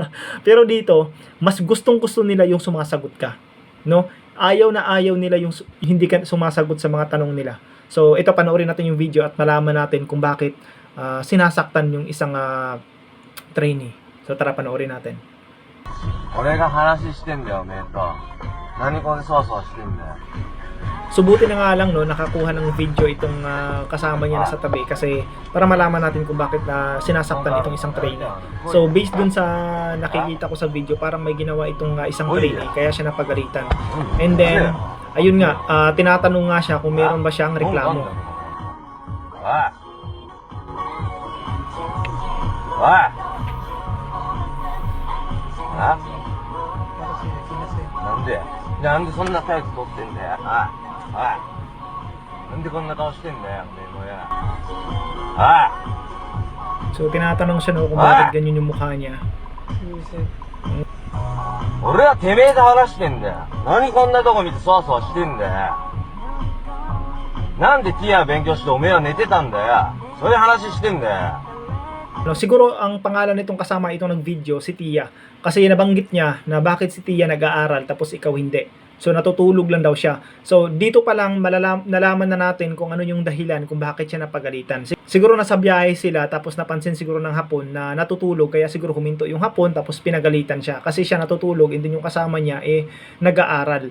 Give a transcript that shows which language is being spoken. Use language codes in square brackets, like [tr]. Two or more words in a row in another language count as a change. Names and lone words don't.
[tl] Pero dito, mas gustong-gusto nila yung sumasagot ka, no? Ayaw na ayaw nila yung hindi ka sumasagot sa mga tanong nila. So, ito panoorin natin yung video at malaman natin kung bakit sinasaktan yung isang trainee. So, tara panoorin natin. [ja] 俺が話してんだよ、おめえと。何こんそわそわしてんだよ。 [tl] Subuti na nga lang no, nakakuha ng video itong kasama niya na sa tabi kasi para malaman natin kung bakit sinasaktan itong isang trainee. So based dun sa nakikita ko sa video, parang may ginawa itong isang trainee kaya siya napagalitan. [en] And then, [tl] ayun nga, tinatanong nga siya kung meron ba siyang reklamo. [ja] おいおいあなんでそんな早く撮ってんだよ。おいなんでこんな顔してんだよ、おめえもや。おい [tl] So tinatanong siya no kung bakit ganyan yung mukha niya. [ja] 俺はてめえと話してんだよ。何こんなとこ見てそわそわしてんだよ。なんでティア勉強しておめえは寝てたんだよ。そういう話してんだよ。 [tl] No, siguro ang pangalan nitong kasama itong nag-video si Tia kasi nabanggit niya na bakit si Tia nag-aaral tapos ikaw hindi. So natutulog lang daw siya. So dito pa lang nalaman na natin kung ano yung dahilan kung bakit siya napagalitan. Siguro nasa biyahe sila tapos napansin siguro ng Hapon na natutulog kaya siguro huminto yung Hapon tapos pinagalitan siya kasi siya natutulog [en] and then [tl] yung kasama niya nag-aaral.